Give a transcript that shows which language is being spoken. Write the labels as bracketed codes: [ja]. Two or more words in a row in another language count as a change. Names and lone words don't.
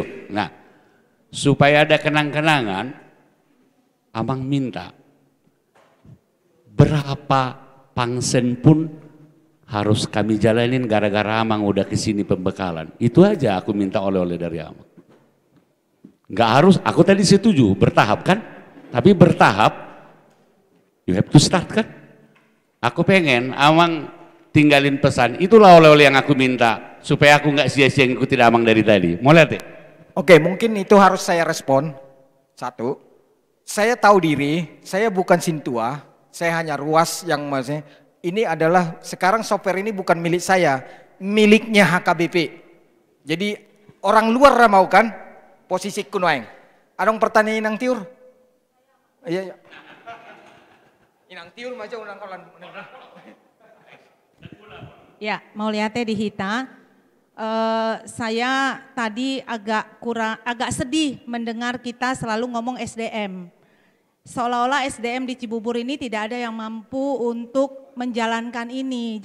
[id] Nah, supaya ada kenang-kenangan, Amang minta berapa pangsen pun harus kami jalanin gara-gara Amang udah kesini pembekalan. Itu aja aku minta oleh-oleh dari Amang. Nggak harus, aku tadi setuju bertahap kan, tapi bertahap [en] you have to start [id] kan. Aku pengen Amang tinggalin pesan, itulah oleh-oleh yang aku minta supaya aku nggak sia-sia ngikutin Amang dari tadi. Mau lihat ya? Oke, mungkin itu harus saya respon. Satu, saya tahu diri, saya bukan Sintua, saya hanya ruas yang maksudnya ini adalah sekarang software ini bukan milik saya, miliknya HKBP. Jadi orang luar mau kan posisi kunoeng. [bbc] Adong pertanyaan inang tiur? [id] Iya. Inang tiur macam orang kolan. Ya, mau lihatnya di Hita. Saya tadi agak sedih mendengar kita selalu ngomong SDM. Seolah-olah SDM di Cibubur ini tidak ada yang mampu untuk menjalankan ini.